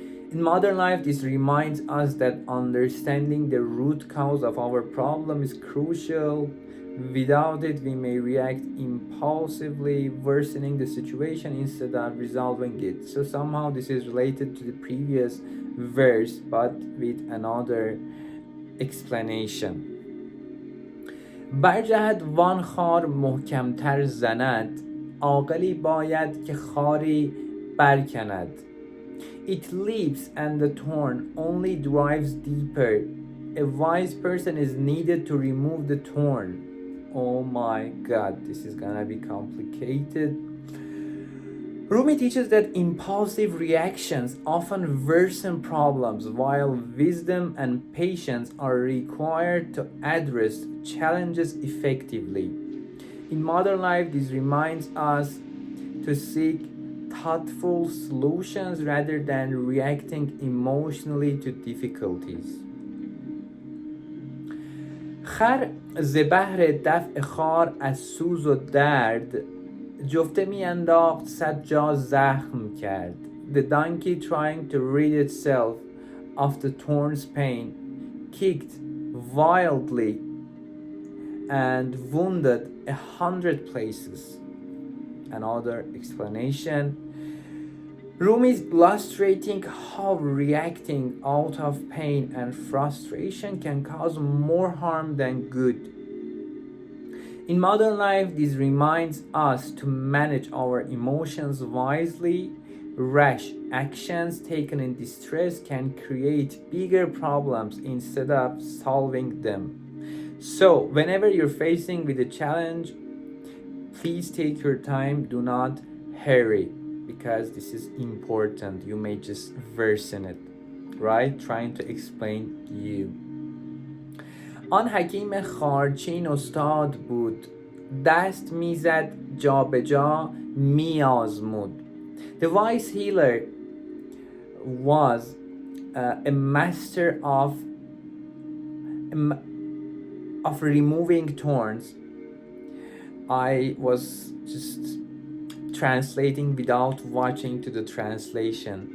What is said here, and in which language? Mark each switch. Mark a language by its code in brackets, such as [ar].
[en] In modern life, this reminds us that understanding the root cause of our problem is crucial. Without it, we may react impulsively, worsening the situation instead of resolving it. So somehow this is related to the previous verse, but with another explanation. [fa] برجهد وان خار محکمتر زند، عاقلی باید که خاری برکند. [en] It leaps and the thorn only drives deeper. A wise person is needed to remove the thorn. Oh my god, this is gonna be complicated. Rumi teaches that impulsive reactions often worsen problems, while wisdom and patience are required to address challenges effectively. In modern life, this reminds us to seek thoughtful solutions rather than reacting emotionally to difficulties. [fa] خر ز بهر دفع خار از سوز و درد، جفته می انداخت صد جا زخم کرد. [en] The donkey, trying to rid itself of the thorn's pain, kicked wildly and wounded 100 places. Another explanation. Rumi is illustrating how reacting out of pain and frustration can cause more harm than good. In modern life, this reminds us to manage our emotions wisely. Rash actions taken in distress can create bigger problems instead of solving them. So, whenever you're facing with a challenge, please take your time, do not hurry, because this is important. You may just worsen it, right? Trying to explain you. [fa] آن حکیم خارچین استاد بود، دست میزد جا به جا میازمود. [en] The wise healer was a master of removing thorns. I was just translating without watching to the translation.